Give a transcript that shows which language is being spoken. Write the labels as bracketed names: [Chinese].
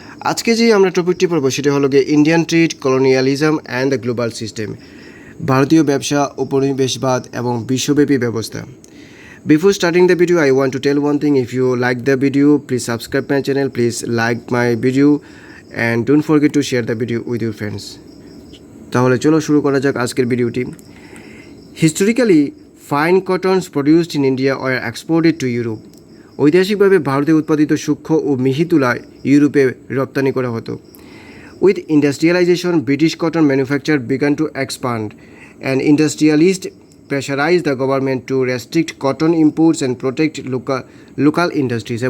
[Bangla] আজকে যে আমরা টপিকটি পড়ব সেটা হলো গিয়ে Indian trade, colonialism and the global system, ভারতীয় ব্যবসা, উপনিবেশবাদ এবং বিশ্বব্যাপী ব্যবস্থা। [English] Before starting the video, I want to tell one thing. If you like the video, please subscribe my channel, please like my video and don't forget to share the video with your friends. [Bangla] তাহলে চলো শুরু করা যাক আজকের ভিডিওটি। [English] Historically fine cottons produced in India were exported to Europe. [Bangla] ঐতিহাসিকভাবে ভারতে উৎপাদিত সূক্ষ্ম ও মিহি তুলা ইউরোপে রপ্তানি করা হতো। [English] With industrialisation, British cotton manufacture began to expand and industrialist pressurise the government to restrict cotton imports and protect local industries.